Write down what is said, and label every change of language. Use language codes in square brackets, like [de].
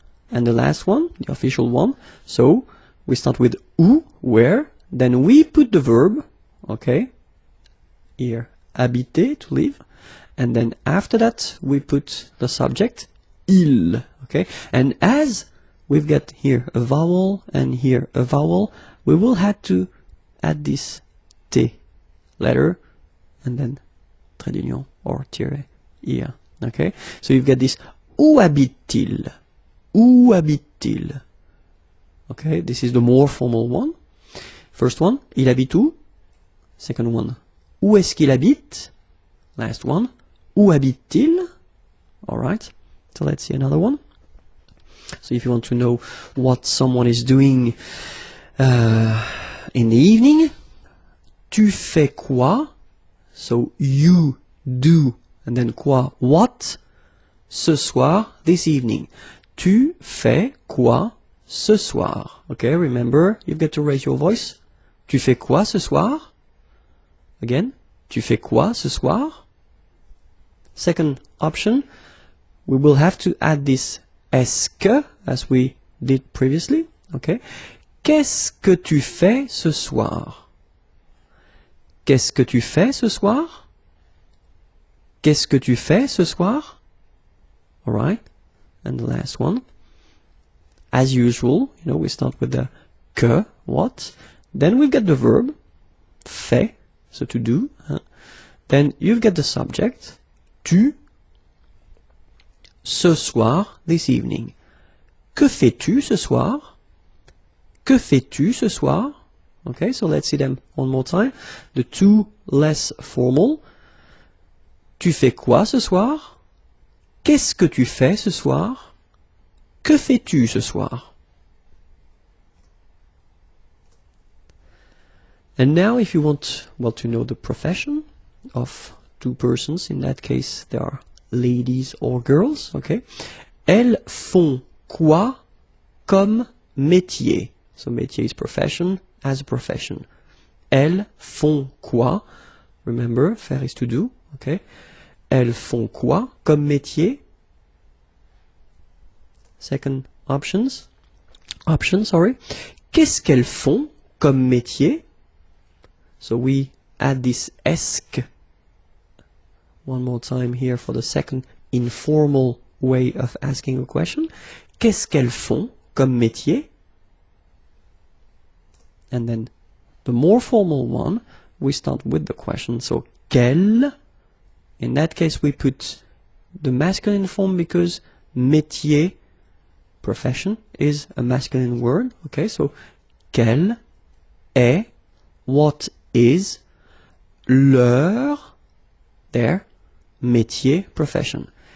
[en] And the last one, the official one. So, we start with où, where, then we put the verb, okay, here, habiter, to live, and then after that, we put the subject, il, okay, and as we've got here a vowel and here a vowel, we will have to add this T letter, and then trait d'union, or tiret, here, okay, so you've got this, [fr] où habite-t-il? Où habite-t-il? [en] Okay, this is the more formal one. First one, [fr] il habite où? [en] Second one, [fr] où est-ce qu'il habite? [en] Last one, [fr] où habite-t-il? [en] Alright, so let's see another one. So if you want to know what someone is doing in the evening, [fr] tu fais quoi? [en] So you do, and then quoi? What? [fr] Ce soir, [en] this evening. [fr] Tu fais quoi ce soir? [en] Okay, remember, you've got to raise your voice. [fr] Tu fais quoi ce soir? Again, tu fais quoi ce soir? [en] Second option, we will have to add this est-ce que, as we did previously. [fr] Okay, qu'est-ce que tu fais ce soir? Qu'est-ce que tu fais ce soir? Qu'est-ce que tu fais ce soir? Alright. [en] And the last one, as usual, we start with the que, what. Then we've got the verb, fait, so to do. Then you've got the subject, tu, ce soir, this evening. [fr] Que fais-tu ce soir? Que fais-tu ce soir? [en] Okay, so let's see them one more time. The two less formal. [fr] Tu fais quoi ce soir? Qu'est-ce que tu fais ce soir? Que fais-tu ce soir? [en] And now if you want, to know the profession of two persons, in that case they are ladies or girls, okay? [fr] Elles font quoi comme métier? [en] So métier is profession, as a profession. [fr] Elles font quoi? [en] Remember, faire is to do, okay? [fr] Elles font quoi comme métier? [en] Second option, sorry. [fr] Qu'est-ce qu'elles font comme métier? [en] So we add this esque one more time here for the second informal way of asking a question. [fr] Qu'est-ce qu'elles font comme métier? [en] And then the more formal one, we start with the question. So quelle? In that case, we put the masculine form because métier, profession, is a masculine word. Okay, so [fr] quelle est, [en] what is, their métier, profession.